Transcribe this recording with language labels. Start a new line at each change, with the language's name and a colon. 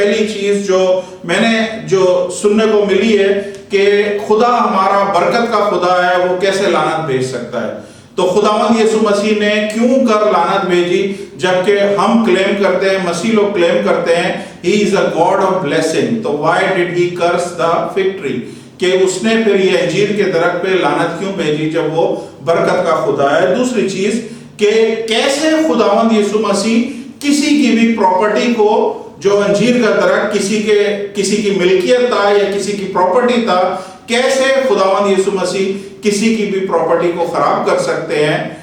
Urdu: پہلی چیز جو میں نے جو سننے کو ملی ہے کہ خدا ہمارا برکت کا خدا ہے, وہ کیسے لعنت بھیج سکتا ہے؟ تو خداوند یسوع مسیح نے کیوں کر لعنت بھیجی, جبکہ ہم کلیم کرتے ہیں, مسیح لوگ کلیم کرتے ہیں he is a God of blessing.
English: تو why did he curse the fig tree?
Urdu: کہ اس نے پھر یہ انجیر کے درخت پہ لعنت کیوں بھیجی جب وہ برکت کا خدا ہے؟ دوسری چیز کہ کیسے خداوند یسوع مسیح کسی کی بھی پراپرٹی کو, جو انجیر کا درخت کسی کی ملکیت تھا یا کسی کی پراپرٹی تھا, کیسے خداوند یسوع مسیح کسی کی بھی پراپرٹی کو خراب کر سکتے ہیں؟